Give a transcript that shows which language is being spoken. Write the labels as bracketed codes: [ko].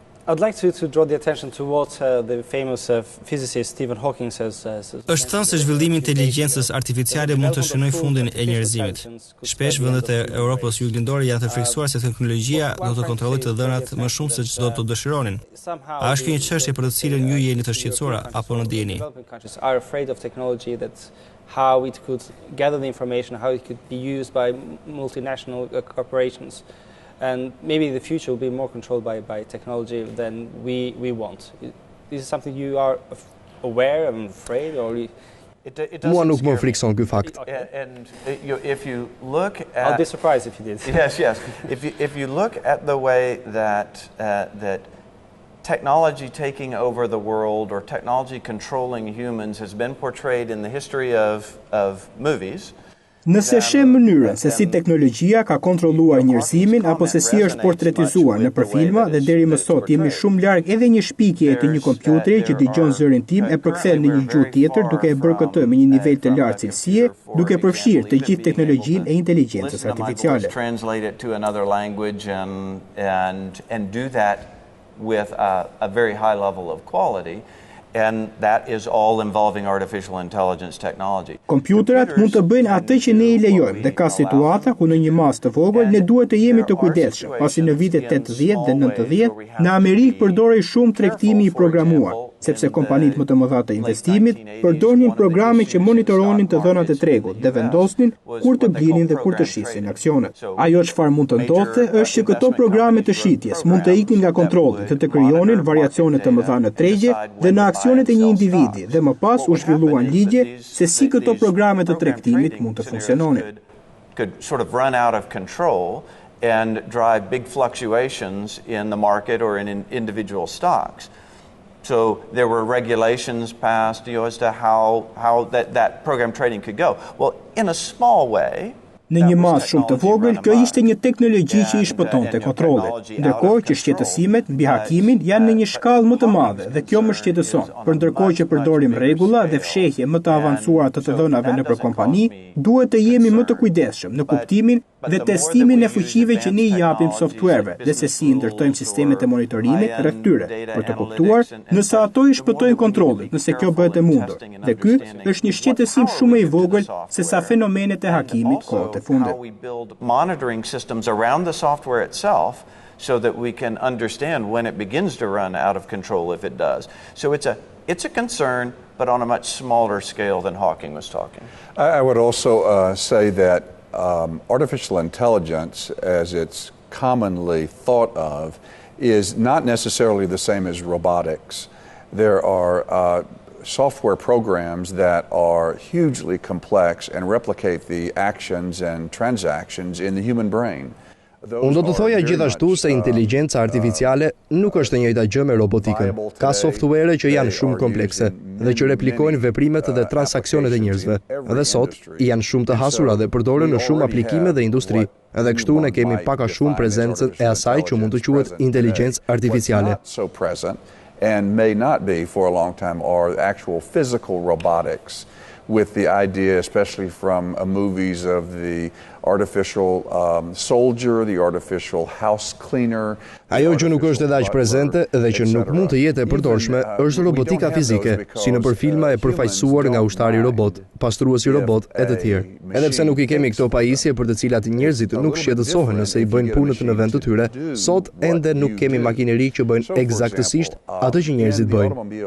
[en] I'd like to draw the attention to what the famous physicist Stephen Hawking says. [sq] Është thënë se zhvillimi i inteligjencës artificiale mund të shënojë fundin e njerëzimit. Shpesh vendet e Europës juglindore janë të friksuar se teknologjia do të kontrollojë të dhënat më shumë se ç'do të dëshironin. A është kjo një çështje për të cilën ju jeni të shqetësuara apo në dieni? [en] Are afraid of technology, that how it could gather the information, how it could be used by multinational corporations. And maybe the future will be more controlled by technology than we want. Is this something you are aware and afraid, or? [sq] Mua nuk më frikson ky fakt. [en] And if you look at, I'll be surprised if you did. Yes. If you look at the way that that technology taking over the world or technology controlling humans has been portrayed in the history of movies. [sq] Nëse shem mënyrën se si teknologjia ka kontrolluar njerëzimin apo se si është portretizuar në filma dhe deri më sot jemi shumë larg edhe një shpikje të një kompjuteri që dëgjon zërin tim e përkthen në një gjuhë tjetër duke e bërë këtë me një nivel të lartë cilësie, duke përfshirë të gjithë teknologjinë e inteligjencës artificiale. [en] Translate it to another language and do that with a very high level of quality. And that is all involving artificial intelligence technology. [sq] Kompjuterat mund të bëjnë atë që ne i lejojmë dhe ka situata ku në një mas të vogël ne duhet të jemi të kujdesshëm, pasi në vitet 80 dhe 90 në Amerikë përdorej shumë tregtimi i programuar, sepse kompanitë më të mëdha të investimit përdornin programe që monitoronin të dhënat e tregut dhe vendosnin kur të blinin dhe kur të shisin aksionet. Ajo çfarë mund të ndodhte është që këto programe të shitjes mund të iknin nga kontrolli dhe të krijonin variacione të mëdha në tregje dhe në aksionet e një individi dhe më pas u zhvilluan ligje se si këto programe të tregtimit mund të funksiononin. [en] Could sort of run out of control and drive big fluctuations in the market or in individual stocks. So there were regulations passed, as to how that program trading could go. Well, in a small way, [sq] Në një masë shumë të vogël, kjo ishte një teknologji që i shpëtonte kontrollit, ndërkohë që shqetësimet mbi hakimin janë në një shkallë më të madhe dhe kjo më shqetëson. Për ndërkohë që përdorim rregulla dhe fshehje më të avancuara të dhënave nëpër kompani, duhet të jemi më të kujdesshëm në kuptimin dhe testimin e fuqive që ne i japim softwareve dhe se si ndërtojmë sistemet e monitorimit rreth tyre, për të kuptuar nëse ato i shpëtojnë kontrollit, nëse kjo bëhet e mundur. Dhe ky është një shqetësim shumë i vogël se sa fenomenet e hakimit kohët e fundit. [en] How we build monitoring systems around the software itself so that we can understand when it begins to run out of control if it does. So it's a concern, but on a much smaller scale than Hawking was talking. I would also say that artificial intelligence, as it's commonly thought of, is not necessarily the same as robotics. There are software programs that are hugely complex and replicate the actions and transactions in the human brain. [sq] Unë do të thoja gjithashtu se inteligjenca artificiale nuk është e njëjta gjë me robotikën. Ka software që janë shumë komplekse dhe që replikojnë veprimet dhe transaksionet e njerëzve. Dhe sot janë shumë të hasura dhe përdoren në shumë aplikime dhe industri. Edhe kështu ne kemi pak a shumë prezencën e asaj që mund të quhet inteligjencë artificiale. [en] And may not be for a long time are actual physical robotics, with the idea, especially from movies, of the artificial soldier, the artificial house cleaner. [sq] Ajo që nuk është edhe aq prezente dhe që nuk mund të jetë e përdorshme është robotika fizike, si nëpër filma e përfaqësuar nga ushtari robot, pastruesi robot e të tjerë. Edhe pse nuk i kemi këto pajisje për të cilat njerëzit nuk shqetësohen nëse i bëjnë punët në vend të tyre, sot ende nuk kemi makineri që bëjnë eksaktësisht atë që njerëzit bëjnë.